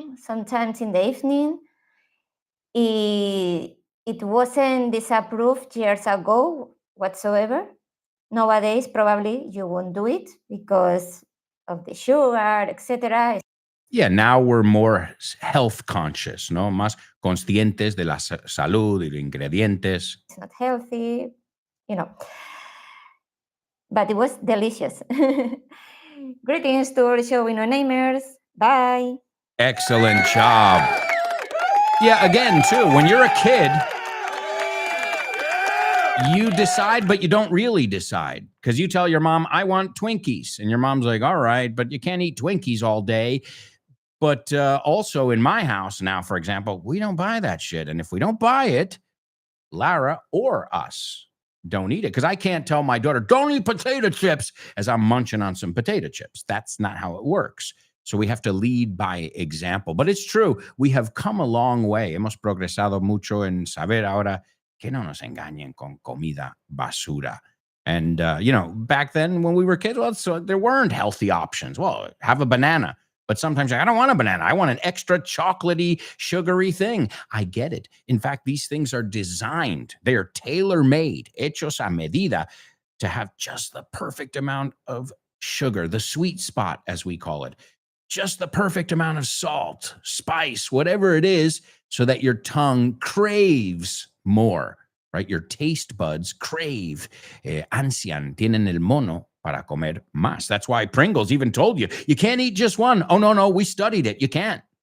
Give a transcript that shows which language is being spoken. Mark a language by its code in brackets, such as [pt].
[en] Sometimes in the evening. It wasn't disapproved years ago whatsoever. Nowadays, probably you won't do it because of the sugar, etc. Yeah, now we're more health conscious, ¿no? [es] Más conscientes de la salud y los ingredientes. [en] It's not healthy, But it was delicious. Greetings to all showing NoNamers. Bye. Excellent job. Yeah, again, too, when you're a kid, you decide, but you don't really decide. Because you tell your mom, I want Twinkies. And your mom's like, all right, but you can't eat Twinkies all day. But also in my house now, for example, we don't buy that shit. And if we don't buy it, Lara or us don't eat it. Because I can't tell my daughter, don't eat potato chips as I'm munching on some potato chips. That's not how it works. So we have to lead by example. But it's true. We have come a long way. [es] Hemos progresado mucho en saber ahora que no nos engañen con comida basura. [en] And, back then when we were kids, there weren't healthy options. Well, have a banana. But sometimes I don't want a banana. I want an extra chocolatey, sugary thing. I get it. In fact, these things are designed. They are tailor-made, [es] hechos a medida, [en] to have just the perfect amount of sugar, the sweet spot, as we call it. just the perfect amount of salt, spice, whatever it is, so that your tongue craves more, right? Your taste buds crave, [es] ansian, tienen el mono para comer más. [en] That's why Pringles even told you, you can't eat just one. Oh, no, we studied it. You can't.